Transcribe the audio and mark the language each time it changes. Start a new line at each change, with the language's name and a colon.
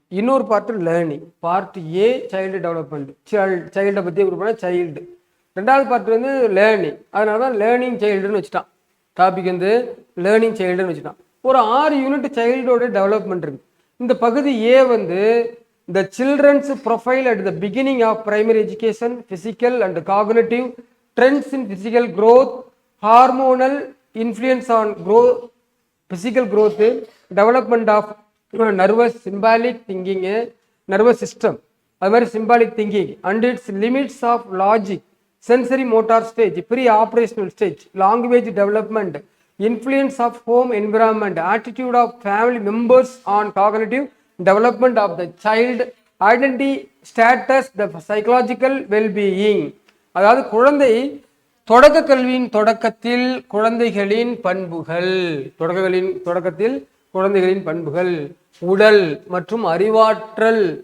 Tamil: இன்னொரு part learning. Part A child development, சைல்டை பற்றி கொடுப்போம்னா child. 2வது பார்ட் லேர்னிங். அதனால தான் லேர்னிங் சைல்டுன்னு வச்சுட்டான். டாபிக் லேர்னிங் சைல்டுன்னு வச்சுட்டான். ஒரு 6 யூனிட் சைல்டோட டெவலப்மெண்ட் இருக்குது. இந்த பகுதி ஏ
English: the children's profile at the beginning of primary education, physical and cognitive trends in physical growth, hormonal influence on growth, physical growth, development of nervous symbolic thinking, nervous system,
Tamil: அது மாதிரி
English: symbolic thinking and its limits of logic, sensory motor stage, pre-operational stage, language development, influence of home environment, attitude of family members on cognitive development of the child, identity, status, the psychological well-being.
Tamil: அதாவது குழந்தை தொடக்க கல்வியின் தொடக்கத்தில் குழந்தைகளின் பண்புகள், தொடக்கத்தில் குழந்தைகளின் பண்புகள், உடல் மற்றும் அறிவாற்றல்